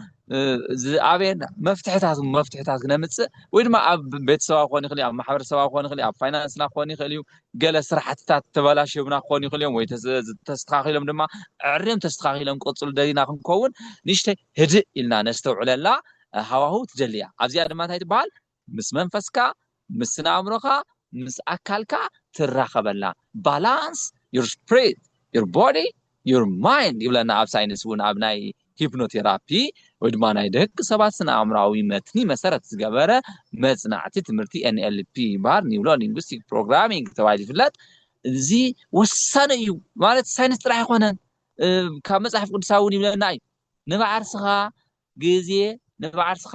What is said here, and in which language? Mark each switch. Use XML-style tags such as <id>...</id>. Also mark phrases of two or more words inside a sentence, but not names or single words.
<ti>ዝኣበየና መፍትሕታት ክነምፅእ ወይ ድማ ኣብ ቤተሰባ ክኾን ይኽእል እዩ ኣብ ማሕበረሰባ ክኾን ይኽእል እዩ ኣብ ፋይናንስና ክኾን ይኽእል እዩ ገለ ስራሕትታት ተበላሽዮምና ክኾን ይኽእል እዮም ወይ ተስተኻኺሎም ድማ ዕርዮም ተስተኻኺሎም ክቕፅሉ ደሊና ክንከውን ንእሽተይ ህድእ ኢልና ነስተውዕለላ ሃዋሁ ትደልያ ኣብዚኣ ድማ እንታይ ትበሃል ምስ መንፈስካ ምስ ስነኣእምሮኻ ምስ ኣካልካ ትራኸበላ ባላንስ</ti> <en>your spirit your body your mind</en> <ti>ይብለና ኣብ ሳይንስ እውን ኣብ ናይ ሂፕኖቴራፒ ወይ ድማ ናይ ደቂ ሰባት ስነኣእምሮኣዊ መትኒ መሰረት ዝገበረ መፅናዕቲ ትምህርቲ NLP ይበሃል</ti> <en>neuro linguistic programming</en> <ti>ተባሂሉ ይፍለጥ እዚ ወሳኒ እዩ ማለት ሳይንስ ጥራሕ ኣይኮነን ካብ መፅሓፍ ቅዱሳዊ እውን ይብለና እዩ ንባዕርስኻ ግዜ ንባዕርስኻ</ti>